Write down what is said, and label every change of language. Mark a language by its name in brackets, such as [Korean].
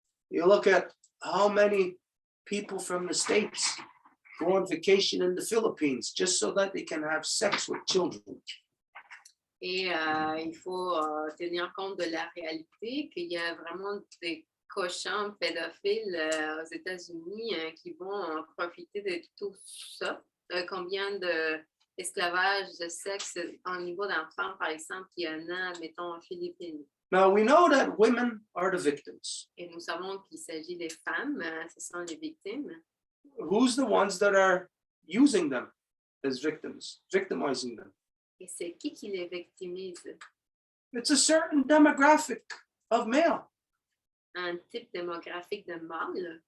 [English] You look at how many people from the States go on vacation in the Philippines just so that they can have sex with children. [French] Et il faut tenir compte de la réalité qu'il y a vraiment des cochons pédophiles aux États-Unis qui vont profiter de tout ça. Combien d'esclavage de sexe au niveau d'enfants, par exemple, il y en a, mettons, en Philippines. [English] Now we know that women are the victims. [French] Et nous savons qu'il s'agit des femmes, ce sont les victimes. [English] Who's the ones that are using them as victims, victimizing them? [French] Et c'est qui les victimise? [English] It's a certain demographic of male. [French] Un type démographique de mâle.